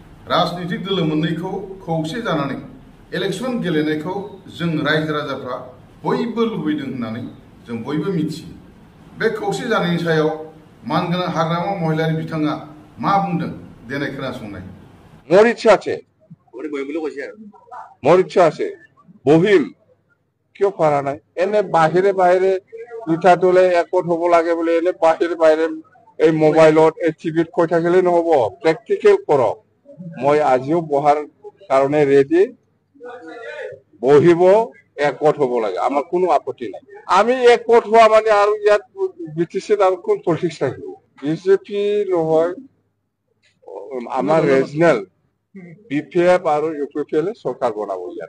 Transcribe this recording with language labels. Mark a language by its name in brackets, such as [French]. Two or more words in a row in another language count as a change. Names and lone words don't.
[Bodo] राजनीतिक दोल मोननैखौ खौसे जानानै इलेक्शन गेलेनायखौ जों रायजो राजाफ्रा बयबो लुबैदों होननानै जों बयबो मिथियो। बे खौसे जानायनि सायाव मानगोनां हाग्रामा महिलारि बिथाङा मा बुंदों देनाय खोनासंनाय। [Assamese] মোর ইচ্ছা আছে, মোর ইচ্ছা আছে বহিম কিয় পারা নাই এনে বাহিরে বাহিরে দুটা দলে একত হব লাগে বলে এনে বাহিরে বাহিরে এই মোবাইলত এই টিভিত কৈ থাকিলে নহব, প্ৰেক্টিকেল কৰক। মই আজিও বহাৰ কাৰণে ৰেডি, বহিব একত হব লাগে, আমার কোনো আপত্তি নাই। আমি একত হওয়া মানে আৰু ইয়াত বিটিসিত আৰু কোন পলিটিক্স থাকিব। বিজেপি নহয়, আমার রিজনাল বিপিএফ আৰু ইউপিপিএল সরকার বনাব ইয়াত।